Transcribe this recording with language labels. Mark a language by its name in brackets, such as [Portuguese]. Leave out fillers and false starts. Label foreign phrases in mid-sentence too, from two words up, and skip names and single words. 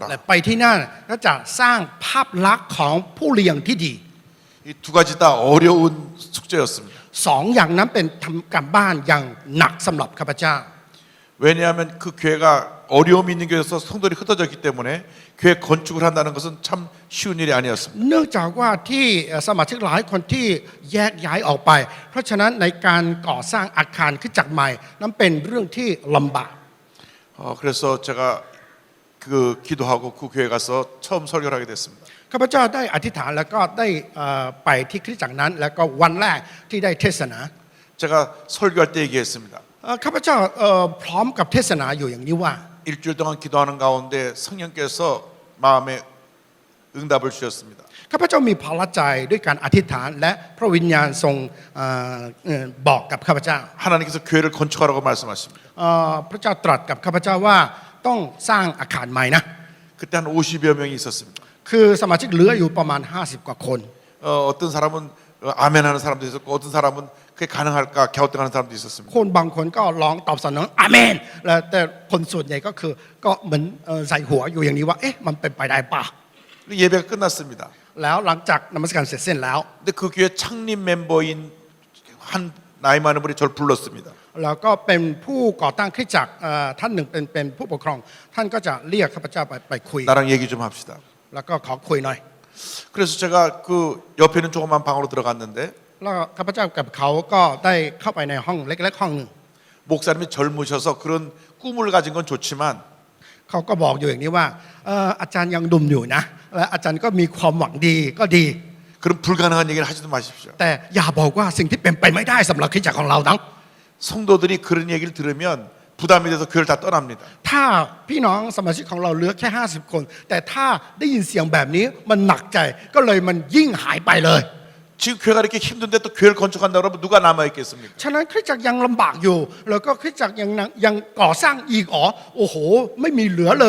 [Thai] และไปที่นั่นก็จะสร้างภาพลักษณ์ของผู้เลี้ยงที่ดี [Korean] 이 두 가지 다 어려운 숙제였습니다. [Thai] สองอย่างนั้นเป็นทำการบ้านอย่างหนักสำหรับข้าพเจ้า [Korean] 왜냐하면 그 교회가 어려움이 있는 교회에서 성도들이 흩어졌기 때문에 교회 건축을 한다는 것은 참 쉬운 일이 아니었습니다. [Thai] เนื่องจากว่าที่สมาชิกหลายคนที่แยกย้ายออกไป เพราะฉะนั้นในการก่อสร้างอาคารคริสตจักรใหม่นั้นเป็นเรื่องที่ลำบาก [Korean] 그래서 제가 그 기도하고 그 교회 가서 처음 설교를 하게 됐습니다. [Thai] ข้าพเจ้าได้อธิษฐานแล้วก็ได้ไปที่คริสตจักรนั้น แล้วก็วันแรกที่ได้เทศนา [Korean] 제가 설교할 때 얘기했습니다. [Thai] ข้าพเจ้าพร้อมกับเทศนาอยู่อย่างนี้ว่า [Korean] 일주일 동안 기도하는 가운데 성령께서 마음에 응답을 주셨습니다. [Thai] ข้าพเจ้ามีภาระใจด้วยการอธิษฐานและพระวิญญาณทรงบอกกับข้าพเจ้า [Korean] 하나님께서 교회를 건축하라고 말씀하십니다. [Thai] พระเจ้าตรัสกับข้าพเจ้าว่าต้องสร้างอาคารใหม่นะ [Korean] 그때 한 50여 명이 있었습니다. [Thai] คือสมาชิกเหลืออยู่ประมาณ50กว่าคน [Korean] 어떤 사람은 아멘하는 사람도 있었고 어떤 사람은 그게 가능할까 갸우뚱하는 사람도 있었습니다. [Thai] คนบางคนก็ร้องตอบสนองอาเมนแล้วแต่คนส่วนใหญ่ก็คือก็เหมือนใส่หัวอยู่อย่างนี้ว่าเอ๊ะมันเป็นไปได้ป่ะ [Korean] 예배가 끝났습니다. [Thai] แล้วหลังจากนมัสการเสร็จสิ้นแล้ว [Korean] 근데 그 교회 창립 멤버인 한 나이 많은 분이 저를 불렀습니다. [Thai] แล้วก็เป็นผู้ก่อตั้งคริสตจักรท่านหนึ่งเป็นผู้ปกครอง ท่านก็จะเรียกข้าพเจ้าไปคุย [Korean] 나랑 얘기 좀 합시다. [Thai] แล้วก็ขอคุยหน่อย [Korean] 그래서 제가 그 옆에 있는 조그만 방으로 들어갔는데 [Thai] แล้วข้าพเจ้ากับเขาก็ได้เข้าไปในห้องเล็กๆห้องหนึ่ง [Korean] 목사님이 젊으셔서 그런 꿈을 가진 건 좋지만 [Thai] เขาก็บอกอยู่อย่างนี้ว่าอาจารย์ยังดุมอยู่นะและอาจารย์ก็มีความหวังดีก็ดี [Korean] 그런 불가능한 얘기를 하지도 마십시오. [Thai] แต่อย่าบอกว่าสิ่งที่เป็นไปไม่ได้สำหรับคริสตจักรของเรานะ [Korean] 성도들이 그런 얘기를 들으면 부담이 돼서 교회를 다 떠납니다. [Thai] ถ้าพี่น้องสมาชิกของเราเหลือแค่50 คน แต่ถ้าได้ยินเสียงแบบนี้มันหนักใจก็เลยมันยิ่งหายไปเลย [Korean] 지금 교회가 이렇게 힘든데 또 교회를 건축한다 그러면 누가 남아 있겠습니까? [Thai] ฉะนั้นคริสตจักรยังลำบากอยู่ แล้วก็คริสตจักรยังก่อสร้างอีกโอ้โหไม่มีเหลือเลย